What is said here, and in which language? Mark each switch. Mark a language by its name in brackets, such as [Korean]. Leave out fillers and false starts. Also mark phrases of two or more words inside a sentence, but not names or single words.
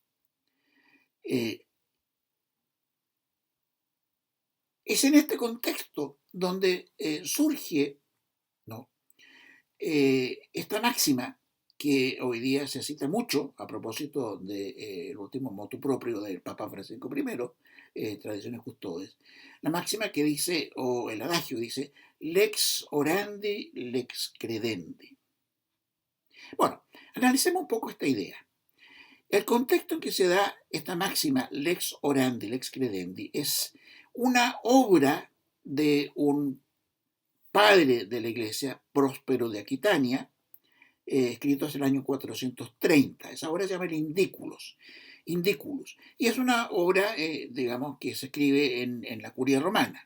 [Spanish] Es en este contexto donde surge, ¿no?, esta máxima que hoy día se cita mucho a propósito del último [Latin] motu propio [Spanish] del Papa Francisco I, Tradiciones Custodes, la máxima que dice, o el adagio dice, [Latin] lex orandi, lex credendi. [Spanish] Bueno, analicemos un poco esta idea. El contexto en que se da esta máxima, [Latin] lex orandi, lex credendi, [Spanish] es una obra de un padre de la iglesia, Próspero de Aquitania, escrito hacia el año 430. Esa obra se llama el Indículos. Y es una obra, digamos, que se escribe en la curia romana.